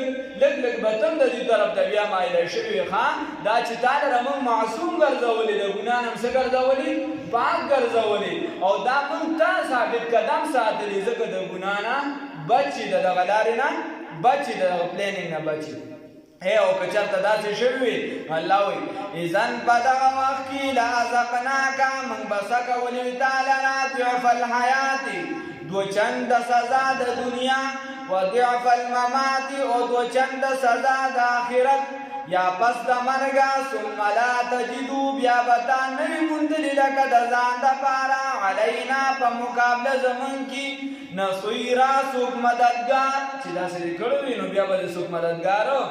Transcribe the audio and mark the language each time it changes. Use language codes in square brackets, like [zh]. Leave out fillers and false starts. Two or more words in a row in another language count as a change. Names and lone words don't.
[ps] لږ به تم د دې طرف ته بیا مایله شوي ښه دا چې تا لره موږ معصوم ګرځولي د ګناه نه هم څه ګرځولي پاک ګرځولي او دا موږ تا ثابت قدم ساتلي ځکه د ګناه نه بچ شي د دغه لارې نه بچ شي د دغه پلینینګ نه بچ شي او که چېرته داسې شوي وي الله وایي اذن په دغه وخت کې لأذقناکه موږ به څه کولي وي تا لره [ar] ضعف الحیات [ps] دو چند سزا د دنیا [ar] و ضعف الممات [ps] او دو چند سزا د آخرت یا پس د مرګه [ar] ثم لا تجدو [ps] بیا به تا نوي موندلي لکه د ځان دپاره علینا په مقابله زمونږ کې نصیرا څوک مددګار چې داسې دې کړی وي نو بیا به د څوک مددګار